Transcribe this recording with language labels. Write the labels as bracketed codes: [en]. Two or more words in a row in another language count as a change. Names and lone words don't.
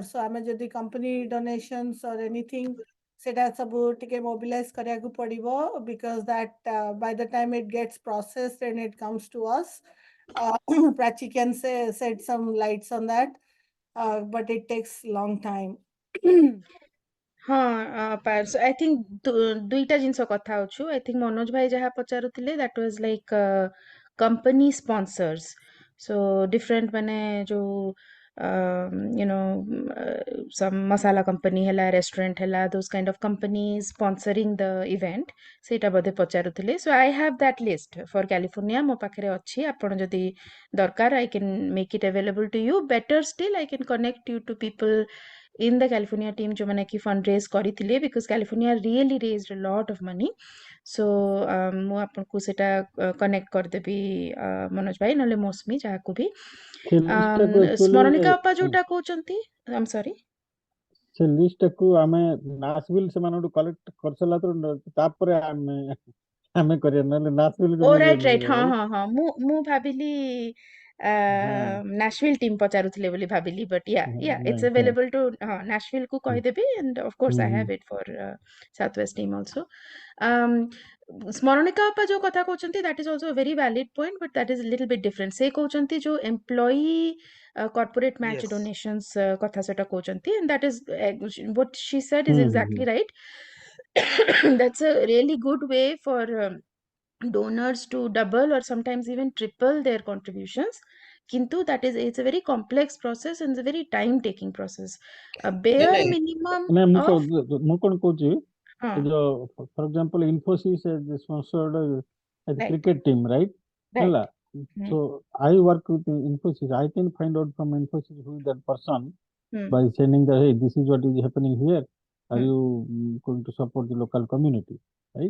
[en] So [or] ଆମେ ଯଦି [en] company donations or anything [or] ସେଟା ସବୁ ଟିକେ mobilize କରିବାକୁ ପଡ଼ିବ, [en] because that by the time it gets processed and it comes to us, Prachi can shed some lights on that, but it takes long time. [or] ହଁ [en] I think [or] ଦୁଇଟା ଜିନିଷ କଥା ହଉଛୁ [en] I think [or] ମନୋଜ ଭାଇ ଯାହା ପଚାରୁଥିଲେ [en] that was like company sponsors so different [or] ମାନେ ଯୋଉ [en] some masala company ହେଲା restaurant ହେଲା those kind of companies sponsoring the event [or] ସେଇଟା ବୋଧେ ପଚାରୁଥିଲେ [en] so I have that list for California [or] ମୋ ପାଖରେ ଅଛି ଆପଣ ଯଦି ଦରକାର [en] I can make it available to you better still I can connect you to people in the California team [hi] जो मैंने की [en] fundraise କରିଥିଲେ because California really raised a lot of money so [or] ମୁଁ ଆପଣଙ୍କୁ ସେଟା connect କରିଦେବି ମନୋଜ ଭାଇ ନହେଲେ ମୌସୁମୀ ଯାହାକୁ ବି ସ୍ମରଣିକା ଅପା ଯୋଉଟା କହୁଛନ୍ତି [en] I'm sorry [or] ସେ ଲିଷ୍ଟକୁ ଆମେ ନାସଭିଲ୍ ସେମାନଙ୍କଠୁ କଲେକ୍ଟ କରିସାରିଲା ତାପରେ ଆମେ କରିବା ନହେଲେ ନାସଭିଲ୍ ରାଇଟ୍ ହଁ ମୁଁ ଭାବିଲି [en] Nashville team [or] ପଚାରୁଥିଲେ ବୋଲି ଭାବିଲି [en] but yeah it's available to Nashville [or] କୁ କହିଦେବି [en] and of course I have it for Southwest team also [or] ସ୍ମରଣିକା ଅପା ଯୋଉ କଥା କହୁଛନ୍ତି [en] that is also a very valid point but that is a little bit different [or] ସେ କହୁଛନ୍ତି ଯୋଉ [en] employee corporate match donations [or] କଥା ସେଟା କହୁଛନ୍ତି [en] and that is what she said is exactly right that's a really good way for donors to double or sometimes even triple their contributions kintu that is it's a very complex process and it's a very time taking process a bare minimum [or] ମୁଁ କଣ କହୁଛି [en] for example Infosys has sponsored a cricket team right ହେଲା So I work with Infosys. I can find out from Infosys who is that person by sending the, hey, this is what is happening here. Are you going to support the local community, right?